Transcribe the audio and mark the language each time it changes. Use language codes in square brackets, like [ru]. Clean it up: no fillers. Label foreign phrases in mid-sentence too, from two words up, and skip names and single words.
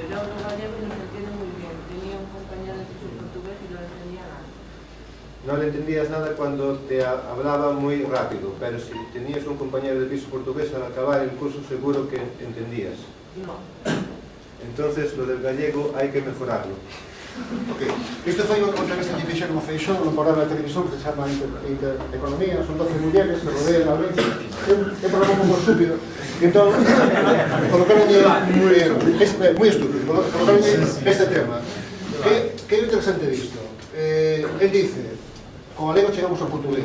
[es] Yo hablo gallego y no se entiende muy bien. Tenía un compañero de curso portugués y no le entendía nada. No le entendías nada cuando te hablaba muy rápido, pero si tenías un compañero de piso portugués, al acabar el curso seguro que entendías. No. Entonces lo del gallego hay que mejorarlo. Ok. [gl] Isto foi unha entrevista que fixeron no Feixóo no programa de televisión que se chama Intereconomía, son 12 mulleres, se rodean a vez. É un programa moi estúpido. Entón, colocaron moi estúpido, colocaron este tema. Que é interesante disto? [es] Él dice, [gl] con galego chegamos ao portugués.